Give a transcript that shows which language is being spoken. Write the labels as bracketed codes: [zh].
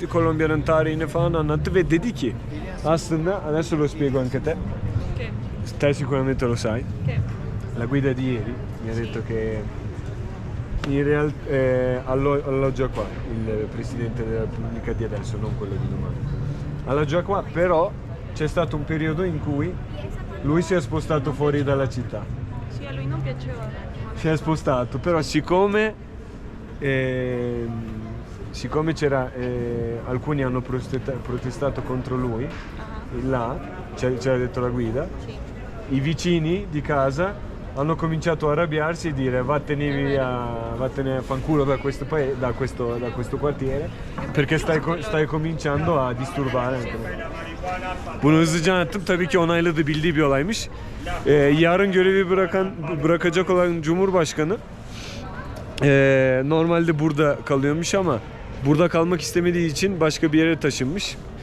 [tr] Kolombiya'nın tarihini falan anlattı ve dedi ki aslında [it] adesso lo spiego anche a te. Che? Te sicuramente lo sai. Che? La guida di ieri mi ha detto che in realtà alloggia qua il presidente della Repubblica di adesso, non quello di domani. Alloggia qua, però c'è stato un periodo in cui lui si è spostato fuori dalla città. Sì, a lui non piaceva. Si è spostato, però siccome c'era alcuni hanno protestato contro lui, là c'era detto la guida, Sì. i vicini di casa hanno cominciato a arrabbiarsi e dire vattene a fanculo da questo quartiere perché stai cominciando a disturbare anche me. [tr] Bunu hızlıca anlattım. Tabii ki onayladı, bildiği bir olaymış. Yarın görevi bırakacak olan Cumhurbaşkanı normalde burada kalıyormuş ama burada kalmak istemediği için başka bir yere taşınmış.